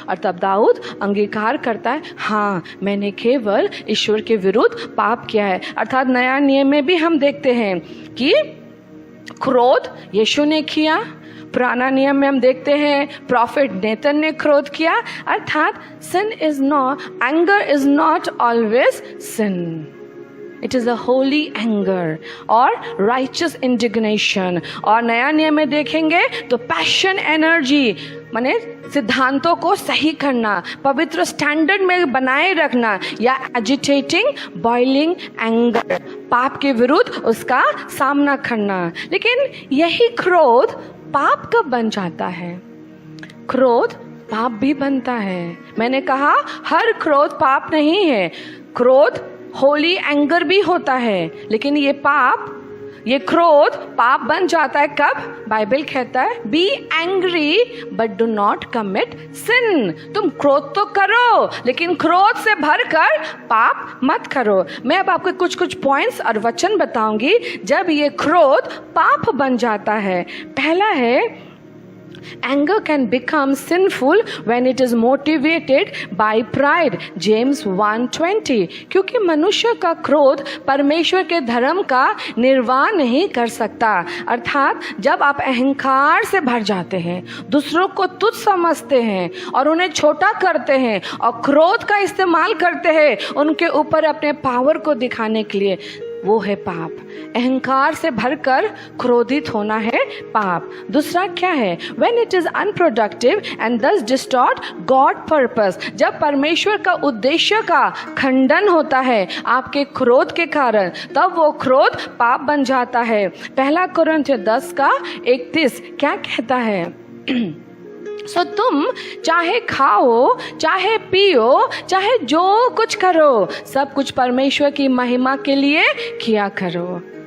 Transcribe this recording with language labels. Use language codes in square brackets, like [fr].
[hi] और तब दाऊद अंगीकार करता है, हाँ मैंने केवल ईश्वर के विरुद्ध पाप किया है। अर्थात नया नियम में भी हम देखते हैं कि क्रोध यीशु ने किया, पुराना नियम में हम देखते हैं प्रॉफिट नेतन ने क्रोध किया। [en] अर्थात sin is not, anger is not always sin. It is a holy anger और righteous indignation। [hi] और नया नियम में देखेंगे तो पैशन एनर्जी माने सिद्धांतों को सही करना, पवित्र स्टैंडर्ड में बनाए रखना, या एजिटेटिंग बॉइलिंग एंगर, पाप के विरुद्ध उसका सामना करना। लेकिन यही क्रोध पाप कब बन जाता है? क्रोध पाप भी बनता है। मैंने कहा हर क्रोध पाप नहीं है, क्रोध होली एंगर भी होता है, लेकिन ये क्रोध पाप बन जाता है कब? बाइबल कहता है [en] Be angry but do not commit sin. [hi] तुम क्रोध तो करो, लेकिन क्रोध से भरकर पाप मत करो। मैं अब आपको कुछ पॉइंट्स और वचन बताऊंगी जब ये क्रोध पाप बन जाता है। पहला है, [en] anger can become sinful when it is motivated by pride, James 1:20। [hi] क्योंकि मनुष्य का क्रोध परमेश्वर के धर्म का निर्वाह नहीं कर सकता। अर्थात जब आप अहंकार से भर जाते हैं, दूसरों को तुच्छ समझते हैं और उन्हें छोटा करते हैं और क्रोध का इस्तेमाल करते हैं उनके ऊपर अपने पावर को दिखाने के लिए, वो है पाप। अहंकार से भरकर क्रोधित होना है पाप। दूसरा क्या है? [en] When it is unproductive and thus distort God purpose। [hi] जब परमेश्वर का उद्देश्य का खंडन होता है आपके क्रोध के कारण, तब वो क्रोध पाप बन जाता है। पहला कुरिन्थियों 10:31 क्या कहता है? सो तुम चाहे खाओ, चाहे पियो, चाहे जो कुछ करो, सब कुछ परमेश्वर की महिमा के लिए किया करो।